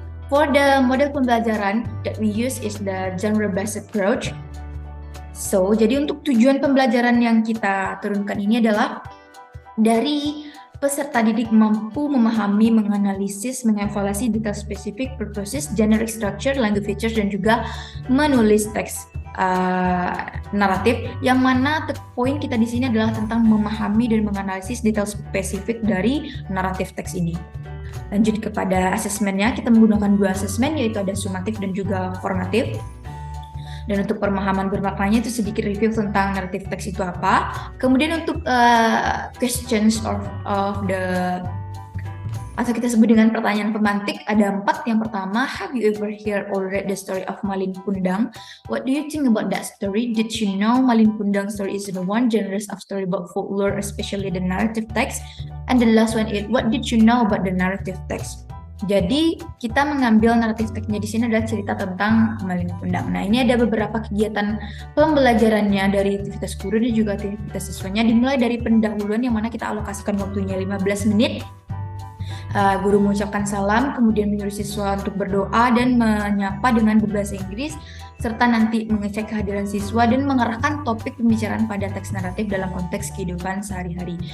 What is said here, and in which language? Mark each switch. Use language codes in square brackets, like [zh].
[en] For the model [id] pembelajaran [en] that we use is the genre-based approach. [id] So, jadi untuk tujuan pembelajaran yang kita turunkan ini adalah dari peserta didik mampu memahami, menganalisis, mengevaluasi detail spesifik, purposes, generic structure, language features, dan juga menulis teks naratif, yang mana poin kita di sini adalah tentang memahami dan menganalisis detail spesifik dari naratif teks ini. Lanjut kepada asesmennya, kita menggunakan 2 asesmen, yaitu ada sumatif dan juga formatif. Dan untuk pemahaman bermaknanya itu sedikit review tentang naratif teks itu apa. Kemudian untuk [en] questions of the [id] atau kita sebut dengan pertanyaan pemantik, ada 4. Yang pertama, [en] have you ever heard or read the story of Malin Kundang? What do you think about that story? Did you know Malin Kundang story is the one genre of story about folklore, especially the narrative text? And the last one is, what did you know about the narrative text? [id] Jadi kita mengambil naratif teksnya di sini adalah cerita tentang Malin Kundang. Nah, ini ada beberapa kegiatan pembelajarannya dari aktivitas guru dan juga aktivitas siswanya, dimulai dari pendahuluan yang mana kita alokasikan waktunya 15 menit. Guru mengucapkan salam, kemudian menyuruh siswa untuk berdoa dan menyapa dengan berbahasa Inggris, serta nanti mengecek kehadiran siswa dan mengarahkan topik pembicaraan pada teks naratif dalam konteks kehidupan sehari-hari.